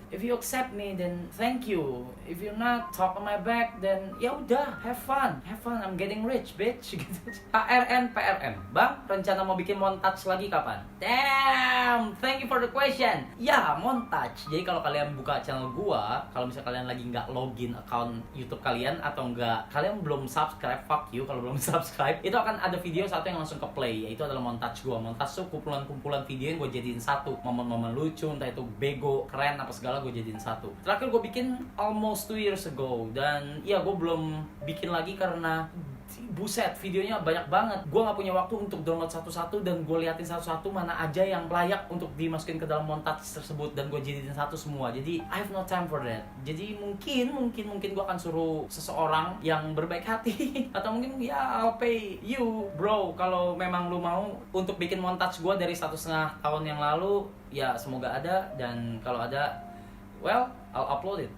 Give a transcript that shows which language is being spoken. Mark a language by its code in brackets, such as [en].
[en] If you accept me then thank you. If you're not, talk on my back, then [id] ya udah, [en] have fun, I'm getting rich bitch gitu. [id] ARN PRM, Bang, rencana mau bikin montage lagi kapan? [en] Damn, thank you for the question. [id] Ya, montage. Jadi kalau kalian buka channel gua, kalau misalnya kalian lagi nggak login account YouTube kalian atau nggak, kalian belum subscribe, [en] fuck you [id] kalau belum subscribe, itu akan ada video satu yang langsung ke play, yaitu adalah montage gua. Montage tuh kumpulan-kumpulan video yang gua jadiin satu, momen-momen lucu, entah itu bego, keren apa segala, gua jadiin satu. Terakhir gua bikin [en] almost 2 years ago, [id] dan ya gua belum bikin lagi karena buset, videonya banyak banget. Gue nggak punya waktu untuk download satu-satu dan gue liatin satu-satu mana aja yang layak untuk dimasukin ke dalam montage tersebut dan gue jadiin satu semua. [en] Jadi I have no time for that. [id] Jadi mungkin gue akan suruh seseorang yang berbaik hati atau mungkin ya [en] I'll pay you bro [id] kalau memang lu mau untuk bikin montage gue dari 1,5 tahun yang lalu. Ya semoga ada, dan kalau ada, well, [en] I'll upload it.